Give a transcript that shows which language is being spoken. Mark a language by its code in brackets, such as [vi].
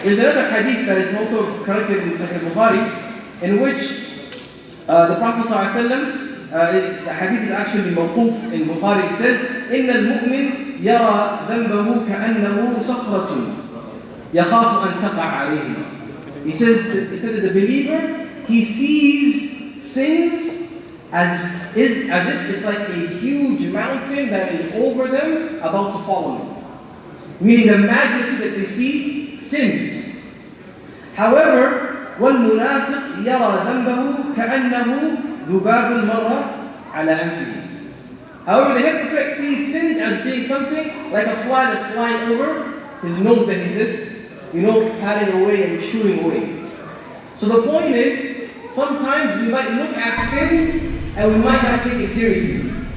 [en] There's another hadith that is also collected in Sahih Bukhari, in which the Prophet ﷺ, the hadith is actually mawquf in Bukhari. It says, [ar] إِنَّ الْمُؤْمِنْ يَرَى ذَنْبَهُ كَأَنَّهُ صَخْرَةٌ يَخَافُ أَنْ تَقَعَ عَلَيْهِ. [en] He says that the believer, he sees sins as if it's like a huge mountain that is over them, about to fall on them. Meaning the magnitude that they see sins. However, [ar] وَالْمُنَافِقْ يَرَى ذَنْبَهُ كَأَنَّهُ ذُبَابٌ مَرَّ عَلَى أَنْفِهِ. [en] However, the hypocrite sees sins as being something like a fly that's flying over his nose that he's just, patting away and shooing away. So the point is, sometimes we might look at sins and we might not take it seriously.